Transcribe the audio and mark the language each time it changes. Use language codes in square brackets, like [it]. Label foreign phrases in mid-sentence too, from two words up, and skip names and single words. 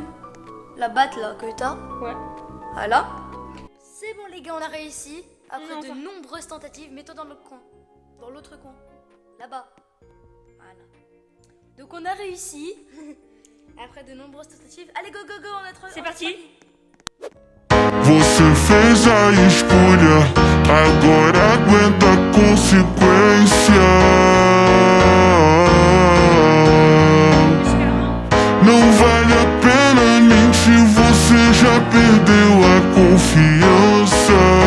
[fr] La batte là que t'as? Ouais. Voilà. C'est bon les gars, on a réussi. Après Non, de enfin. nombreuses tentatives, mets-toi dans l'autre coin. Dans l'autre coin. Là-bas. Voilà. Donc on a réussi. Après de nombreuses tentatives. Allez go, on a trop. C'est parti. [pt] Você fez a escolha, agora aguenta a consequência. Não vale a pena mentir, você já perdeu a confiança.